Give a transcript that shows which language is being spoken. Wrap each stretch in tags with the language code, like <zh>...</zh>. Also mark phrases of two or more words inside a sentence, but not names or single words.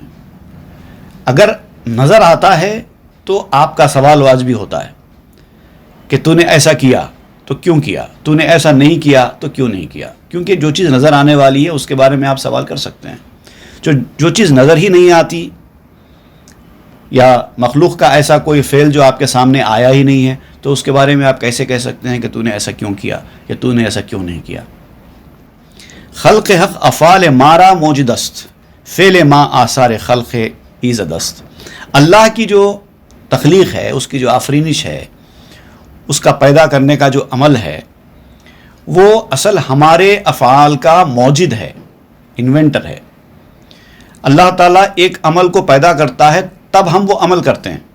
<ur>اگر نظر آتا ہے تو آپ کا سوال واجبی ہوتا ہے کہ تو نے ایسا کیا تو کیوں کیا، تو نے ایسا نہیں کیا تو کیوں نہیں کیا، کیونکہ جو چیز نظر آنے والی ہے اس کے بارے میں آپ سوال کر سکتے ہیں۔ جو چیز نظر ہی نہیں آتی، یا مخلوق کا ایسا کوئی فعل جو آپ کے سامنے آیا ہی نہیں ہے، تو اس کے بارے میں آپ کیسے کہہ سکتے ہیں کہ تو نے ایسا کیوں کیا یا تو نے ایسا کیوں نہیں کیا۔</ur> <fa>خلق حق افعال مارا موجدست، فعل ما آثار خلق ایزدست۔</fa> <ur>اللہ کی جو تخلیق ہے، اس کی جو آفرینش ہے، اس کا پیدا کرنے کا جو عمل ہے، وہ اصل ہمارے افعال کا موجد ہے، انوینٹر ہے۔ اللہ تعالیٰ ایک عمل کو پیدا کرتا ہے تب ہم وہ عمل کرتے ہیں۔</ur>